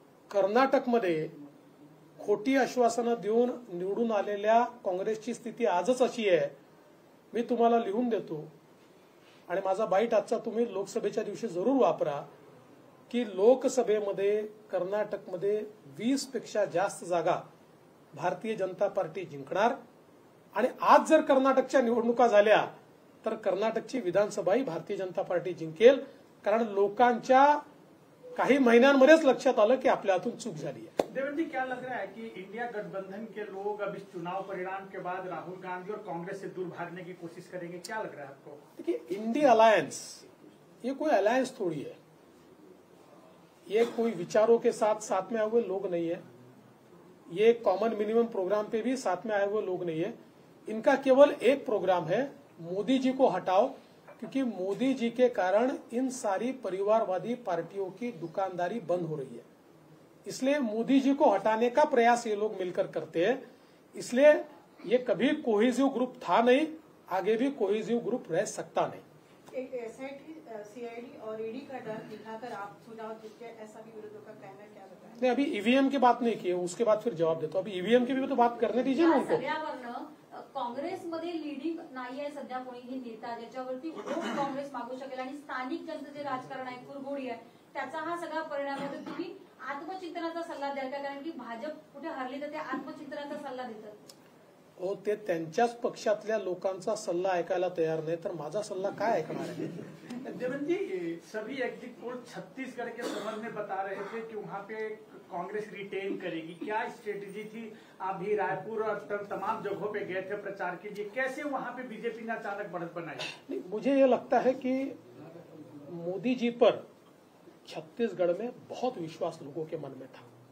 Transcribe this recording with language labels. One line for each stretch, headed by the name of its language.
Marathi: कर्नाटकमध्ये खोटी आश्वासनं देऊन निवडून आलेल्या काँग्रेसची स्थिती आजच अशी आहे, मी तुम्हाला लिहून देतो, आणि माझा बाईट आजचा तुम्ही लोकसभेच्या दिवशी जरूर वापरा, की लोकसभेमध्ये कर्नाटकमध्ये 20 पेक्षा जास्त जागा भारतीय जनता पार्टी जिंकणार. आणि आज जर कर्नाटकच्या निवडणुका झाल्या तर कर्नाटकची विधानसभाही भारतीय जनता पार्टी जिंकेल, कारण लोकांच्या काही महिन्यांमध्येच लक्षात आलं की आपल्या हातून चूक झाली है.
Hindi: देवेंद्र जी, क्या लग रहा है कि इंडिया गठबंधन के लोग अब इस चुनाव परिणाम के बाद राहुल गांधी और कांग्रेस से दूर भागने की कोशिश करेंगे? क्या लग रहा है आपको? देखिए, इंडी अलायंस ये कोई अलायंस थोड़ी है, ये कोई विचारों के साथ में आए हुए लोग नहीं है, ये कॉमन मिनिमम प्रोग्राम पे भी साथ में आए हुए लोग नहीं है. इनका केवल एक प्रोग्राम है, मोदी जी को हटाओ, क्योंकि मोदी जी के कारण इन सारी परिवारवादी पार्टियों की दुकानदारी बंद हो रही है. इसलिए मोदी जी को हटाने का प्रयास ये लोग मिलकर करते हैं. इसलिए ये कभी कोहेसिव ग्रुप था नहीं, आगे भी कोहेसिव ग्रुप रह सकता नहीं. एक एसआईटी, सीआईडी और ईडी का डर दिखाकर आप चुनाव जीते, ऐसा भी विरोधियों का कहना, क्या बताएं? नहीं, अभी ईवीएम की बात नहीं की है, उसके बाद फिर जवाब देता हूं. अभी ईवीएम की भी तो बात करने दीजिए ना उनको.
Marathi: सगळ्यावरनं काँग्रेसमध्ये लिडिंग नाही आहे सध्या कोणीही नेता ज्याच्यावरती वोट काँग्रेस मागू शकेल आणि स्थानिक जनतेचे जे राजकारण आहे कुरघोडी आहे त्याचा हा सगळा परिणाम आहे. तर तुम्ही आत्मचिंतनाचा सल्ला द्याल का? कारण की भाजप कुठे हरली तर ते आत्मचिंतनाचा सल्ला देतात. हो, ते त्यांच्याच पक्षातल्या लोकांचा सल्ला ऐकायला तयार नाही तर माझा सल्ला काय ऐकणार आहे?
Hindi: देवेंद्र जी, सभी एग्जिट पोल छत्तीसगढ़ के संबंध में बता रहे थे कि वहाँ पे कांग्रेस रिटेन करेगी. क्या स्ट्रेटेजी थी? आप भी रायपुर और तमाम जगहों पे गए थे प्रचार के लिए, कैसे वहाँ पे बीजेपी ने अचानक बढ़त बनाई? मुझे ये लगता है कि मोदी जी पर छत्तीसगढ़ में बहुत विश्वास लोगों के मन में था.